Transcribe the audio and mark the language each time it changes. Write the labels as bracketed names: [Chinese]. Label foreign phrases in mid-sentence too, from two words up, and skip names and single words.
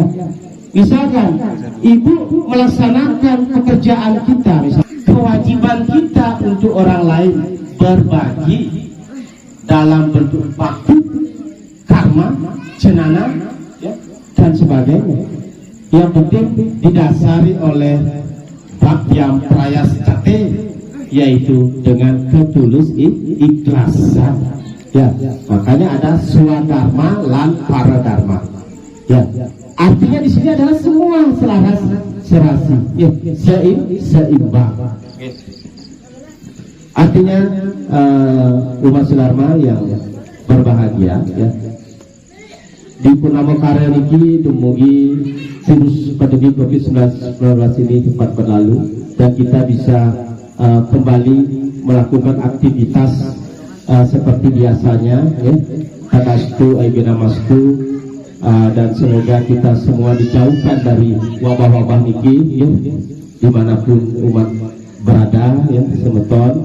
[Indonesian] Misalkan ibu melaksanakan pekerjaan kita, misalkan kewajiban kita untuk orang lain berbagi dalam bentuk bakti, karma, cenana, ya, dan sebagainya. Yang penting didasari oleh [Sanskrit] Bhakyam Prayas Cate, [Indonesian] yaitu dengan ketulus ikhlasan. Ya, makanya ada swadharma lan paradharma. Ya, artinya di sini adalah semua selaras, serasi, ya, seimbang. Artinya umat Dharma yang berbahagia, ya, di Purnama Karya [Balinese] niki dumugi [Indonesian] virus pandemi COVID-19 ini cepat berlalu dan kita bisa kembali melakukan aktivitas seperti biasanya, ya. [Sanskrit] Tadastu Aigenamastu, [Indonesian] dan semoga kita semua dijauhkan dari wabah-wabah niki, ya, dimanapun umat berada, ya, semeton.